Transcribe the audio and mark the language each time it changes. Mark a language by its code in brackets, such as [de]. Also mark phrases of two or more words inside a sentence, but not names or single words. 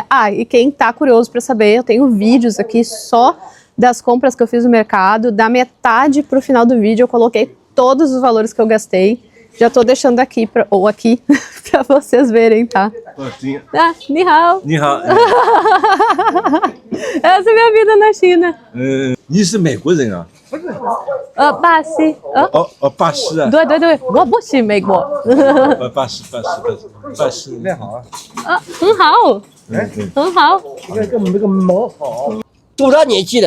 [pt] E quem tá curioso para saber, eu tenho vídeos aqui só das compras que eu fiz no mercado, da metade pro final do vídeo eu coloquei todos os valores que eu gastei. Já tô deixando aqui, para vocês verem, tá? [zh] 你好. 你好. [pt] Essa é a minha vida na China. [zh] 你是美国人啊？巴西。巴西啊。对，我不是美国。巴西。你好啊。很好。很好。这个毛好。多少年纪了？